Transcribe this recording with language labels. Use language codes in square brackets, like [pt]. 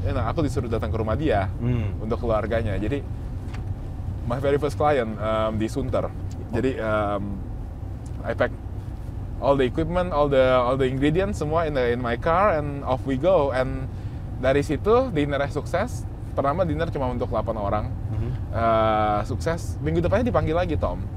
[id] aku disuruh datang ke rumah dia, untuk keluarganya. Jadi, [en] my very first client di Sunter. [id] Jadi, [en] I pack all the equipment, all the ingredients semua in my car, and off we go. And [id] dari situ dinnernya sukses. Pertama dinner cuma untuk 8 orang, sukses. Minggu depannya dipanggil lagi, Tom.